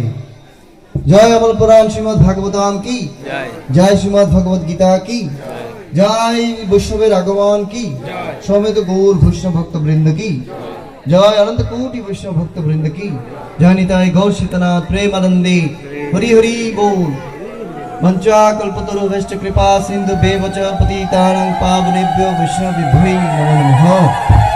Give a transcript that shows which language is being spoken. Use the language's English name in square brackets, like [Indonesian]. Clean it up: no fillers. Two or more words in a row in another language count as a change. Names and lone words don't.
[Bangla] জয় অমল পুরাণ শ্রীমদ ভাগবতাম [Hindi] की जय, [Bangla] শ্রীমদ ভগবত গীতা [Hindi] की जय, [Bangla] বৈষ্ণবের আগমন কি, সমেত গৌর বৈষ্ণব ভক্ত বৃন্দ [Hindi] की जय, [Bangla] অনন্ত কোটি বৈষ্ণব ভক্ত বৃন্দ [Hindi] की जय, [Bangla] নিতাই গৌর সীতানাথ প্রেমানন্দে হরি হরি বল। [Sanskrit] मंचा कल्पतरुभ्यश्च कृपा सिन्धुभ्येव च पतितानां पावनेभ्यो वैष्णवेभ्यो नमो नमः।